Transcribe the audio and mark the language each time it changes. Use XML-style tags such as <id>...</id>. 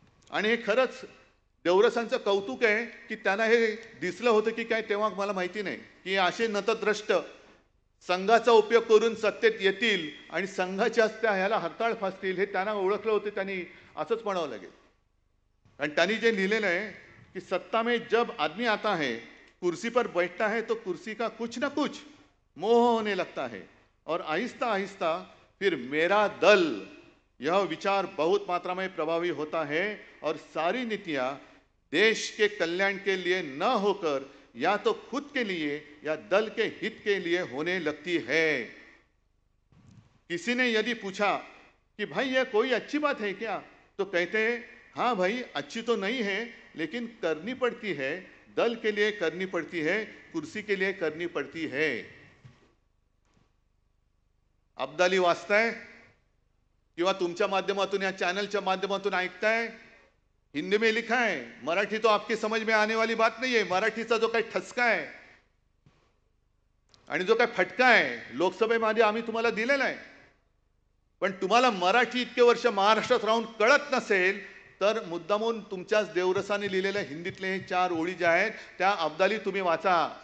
<mr>आणि हे खरंच देवरसांचं कौतुक आहे की त्यांना हे दिसलं होतं की काय तेव्हा मला माहिती नाही की असे नतद्रष्ट संघाचा उपयोग करून सत्तेत येतील आणि संघाच्या त्या ह्याला हरताळ फासतील हे त्यांना ओळखलं होतं. त्यांनी असंच म्हणावं लागेल. आणि त्यांनी जे लिहिलेलं आहे कि</mr> <hi>सत्ता में जब आदमी आता है, कुर्सी पर बैठता है तो कुर्सी का कुछ न कुछ मोह होने लगता है और आहिस्ता आहिस्ता फिर मेरा दल यह विचार बहुत मात्रा में प्रभावी होता है और सारी नीतियां देश के कल्याण के लिए न होकर या तो खुद के लिए या दल के हित के लिए होने लगती है. किसी ने यदि पूछा कि भाई यह कोई अच्छी बात है क्या, तो कहते हैं हाँ भाई अच्छी तो नहीं है लेकिन करनी पड़ती है. दल के लिए करनी पड़ती है, कुर्सी के लिए करनी पड़ती है.</hi> <mr>अब्दाली वाचताय किंवा तुमच्या माध्यमातून या चॅनलच्या माध्यमातून ऐकताय,</mr> <hi>हिंदी में लिखा है. मराठी तो आपकी समझ में आने वाली बात नहीं है.</hi> <mr>मराठीचा जो काही ठसका आहे आणि जो काही फटका आहे लोकसभेमध्ये आम्ही तुम्हाला दिलेला आहे. पण तुम्हाला मराठी इतके वर्ष महाराष्ट्रात राहून कळत नसेल तर मुद्दामून तुमच्याच देवरसाने लिहिलेल्या हिंदीतले हे 4 ओळी ज्या आहेत त्या अब्दाली तुम्ही वाचा.</mr>